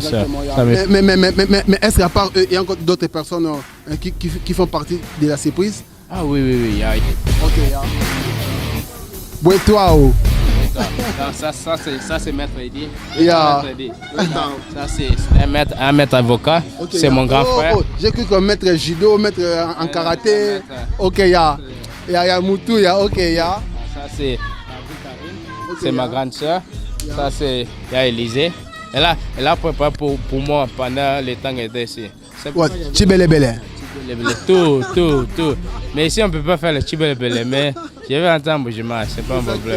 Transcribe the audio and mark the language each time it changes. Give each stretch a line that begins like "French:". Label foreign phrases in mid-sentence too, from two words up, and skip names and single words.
French: mais est-ce qu'à part eux, il y a encore d'autres personnes qui font partie de la surprise? Ah oui. Yeah. Ok, yeah. Ouais, toi, oh. Ça c'est Maître Eddy. Yeah. Ça c'est un maître avocat. Okay, c'est mon grand frère. J'ai cru que maître judo, maître en karaté.
Lingala: Ok, ya. Ya Moutou, ya. Ok, ya.
French: Ça c'est ma grande soeur. Ça c'est Élisée. Elle a préparé pour moi pendant le temps qu'elle était ici. Ouais, Chibele-Bele. Tout. Mais ici on peut pas faire le Chibele-Bele, mais je vais entendre Boujima, c'est pas un problème.